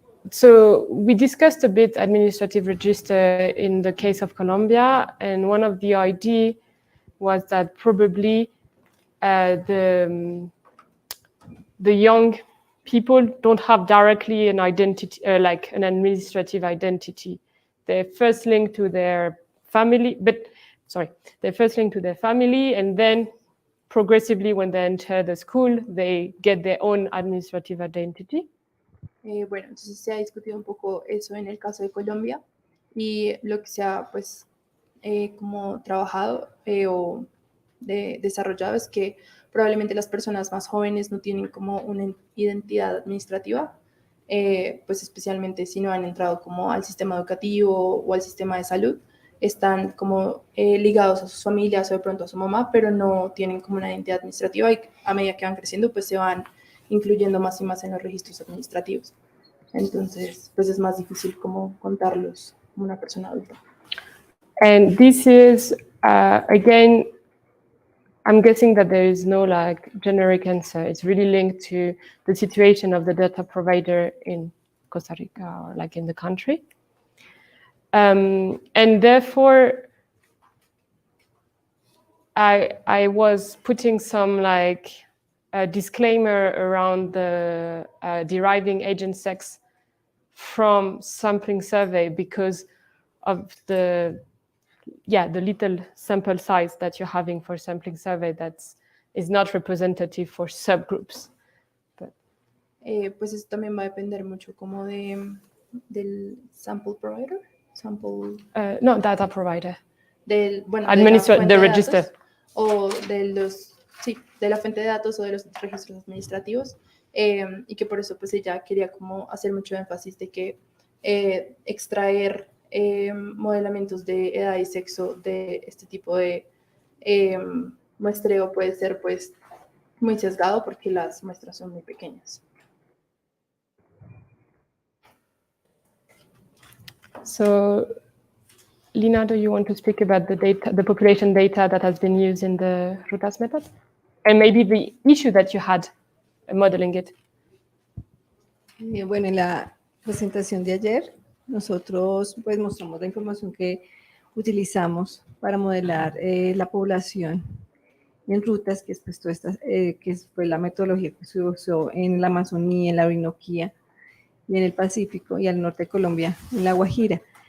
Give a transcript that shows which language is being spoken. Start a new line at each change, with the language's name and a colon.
English: So we discussed a bit administrative register in the case of Colombia, and one of the idea was that probably the young people don't have directly an identity, like an administrative identity. They're first linked to their family, they're first linked to their family, and then progressively when they enter the school, they get their own administrative identity.
Spanish: Bueno, entonces se ha discutido un poco eso en el caso de Colombia, y lo que se ha pues como trabajado o desarrollado es que probablemente las personas más jóvenes no tienen como una identidad administrativa, pues especialmente si no han entrado como al sistema educativo o al sistema de salud, están como ligados a sus familias o de pronto a su mamá, pero no tienen como una identidad administrativa, y a medida que van creciendo pues se van incluyendo más y más en los registros administrativos. Entonces, pues es más difícil como contarlos como una persona adulta.
English: And this is, again, I'm guessing that there is no like generic answer. It's really linked to the situation of the data provider in Costa Rica or like in the country. And therefore, I was putting some like a disclaimer around the deriving age and sex from sampling survey because of the little sample size that you're having for sampling survey that is not representative for subgroups. But,
Spanish: pues eso también va a depender mucho como del sample provider,
English: no, data provider.
Spanish: Del, bueno,
English: the register.
Spanish: O de la fuente de datos o de los registros administrativos, y que por eso pues ella quería como hacer mucho énfasis de que extraer modelamientos de edad y sexo de este tipo de muestreo puede ser pues muy sesgado porque las muestras son muy pequeñas.
English: So, Lina, do you want to speak about the population data that has been used in the Rutas method? And maybe the issue that you had modeling it.
Spanish: Bueno, en la presentación de ayer, nosotros pues mostramos la información que utilizamos para modelar la población en rutas, que es pues toda esta, que fue la metodología que se usó en la Amazonía, en la Orinoquía y en el Pacífico y al norte de Colombia, en la Guajira.